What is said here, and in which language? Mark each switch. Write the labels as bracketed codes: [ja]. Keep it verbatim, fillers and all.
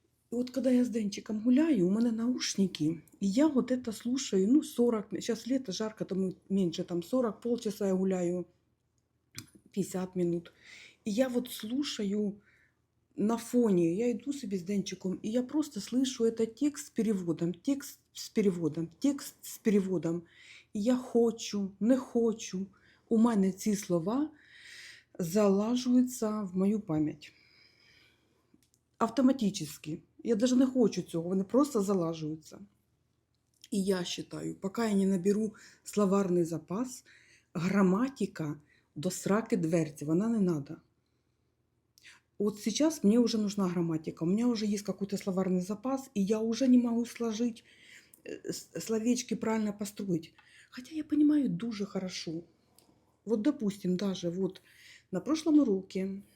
[ru] И вот когда я с Денчиком гуляю, у меня наушники, и я вот это слушаю, ну сорок, сейчас лето, жарко, там меньше, там сорок, полчаса я гуляю. пятьдесят минут. И я вот слушаю на фоне, я иду себе с Денчиком, и я просто слышу этот текст с переводом, текст с переводом, текст с переводом. И я хочу, не хочу. [uk] У мене ці слова залажуються в мою пам'ять. [ru] Автоматически. [uk] Я даже не хочу цього, вони просто залажуються. І я считаю, поки я не наберу словарний запас, граматика до сраки дверці, вона не надо. [ru] Вот сейчас мне уже нужна грамматика, у меня уже есть какой-то словарный запас, и я уже не могу сложить словечки, правильно построить. Хотя я понимаю дуже хорошо. Вот допустим, даже вот на прошлом уроке